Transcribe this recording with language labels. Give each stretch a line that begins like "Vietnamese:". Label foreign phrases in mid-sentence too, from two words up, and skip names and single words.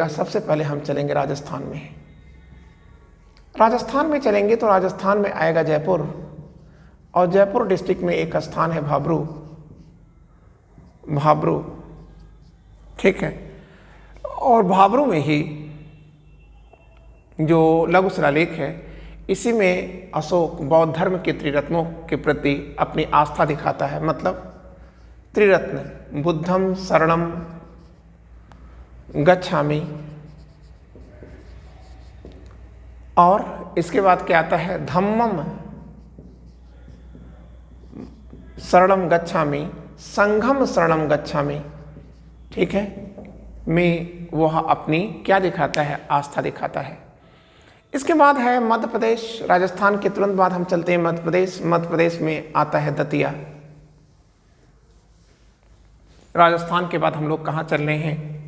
Hindi: सबसे पहले हम चलेंगे राजस्थान में। राजस्थान में चलेंगे तो राजस्थान में आएगा जयपुर, और जयपुर डिस्ट्रिक्ट में एक स्थान है भाबरू, भाबरू, ठीक है। और भाबरू में ही जो लघु शिलालेख है इसी में अशोक बौद्ध धर्म के त्रिरत्नों के प्रति अपनी आस्था दिखाता है। मतलब त्रिरत्न
Pali: बुद्धम शरणम गच्छामि,
Hindi: और इसके बाद क्या आता है?
Pali: धम्मम शरणम गच्छामि, संघम शरणम गच्छामि,
Hindi: ठीक है। में वह अपनी क्या दिखाता है? आस्था दिखाता है। इसके बाद है मध्य प्रदेश। राजस्थान के तुरंत बाद हम चलते हैं मध्य प्रदेश। मध्य प्रदेश में आता है दतिया। राजस्थान के बाद हम लोग कहाँ चल रहे हैं?